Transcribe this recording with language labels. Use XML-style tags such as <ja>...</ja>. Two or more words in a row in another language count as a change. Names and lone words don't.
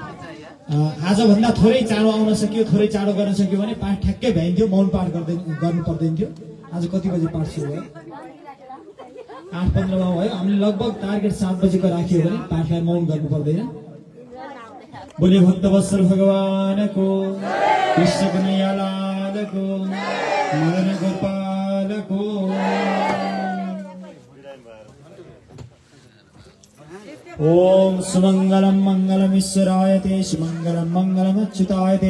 <ne>आजभन्दा थोरै चाँडो आउन सक्यो थोरै चाँडो गर्न सक्यो भने पाठ ठ्याक्कै भ्याइन्थ्यो मौन पाठ गर्नु पर्दैन थियो आज कति बजे पाठ सुरु भयो 8:15 मा भयो हामीले लगभग टार्गेट 7 बजेको राख्यो भने पाठलाई मौन गर्नु पर्दैन बोले भक्तवत्सल भगवानको कृष्ण कन्हैया लालको मदन गोपालको</ne> <sa>ओम सुमंगलम मंगलम ईश्वराय ते सुमंगलम मंगलम अच्युताय ते</sa>